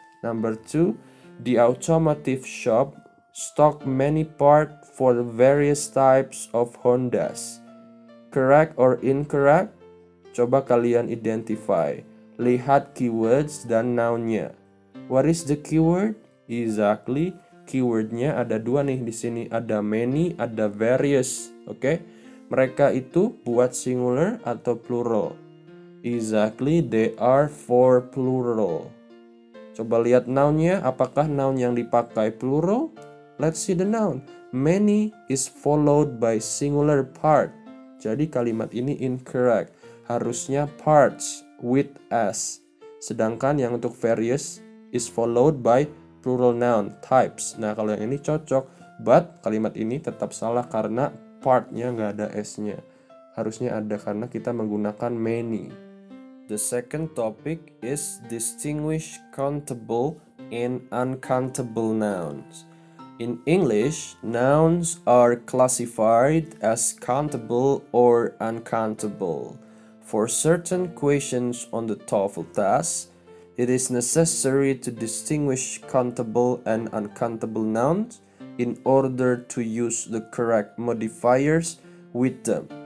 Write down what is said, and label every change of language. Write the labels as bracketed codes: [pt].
[en] Number two, the automotive shop stock many parts for the various types of Hondas. Correct or incorrect? [id] Coba kalian [en] identify. [id] Lihat keywords dan noun-nya. [en] What is the keyword? Exactly. [id] Keywordnya ada dua nih di sini. Ada many, ada various. Oke? Mereka itu buat singular atau plural. [en] Exactly, they are for plural. [id] Coba lihat noun-nya, apakah noun yang dipakai plural? [en] Let's see the noun. Many is followed by singular part. [id] Jadi kalimat ini incorrect. Harusnya parts with s. Sedangkan yang untuk [en] various is followed by plural noun types. [id] Nah, kalau yang ini cocok, but kalimat ini tetap salah karena partnya nggak ada s-nya. Harusnya ada karena kita menggunakan many. [en] The second topic is distinguish countable and uncountable nouns. In English, nouns are classified as countable or uncountable. For certain questions on the TOEFL test, it is necessary to distinguish countable and uncountable nouns in order to use the correct modifiers with them.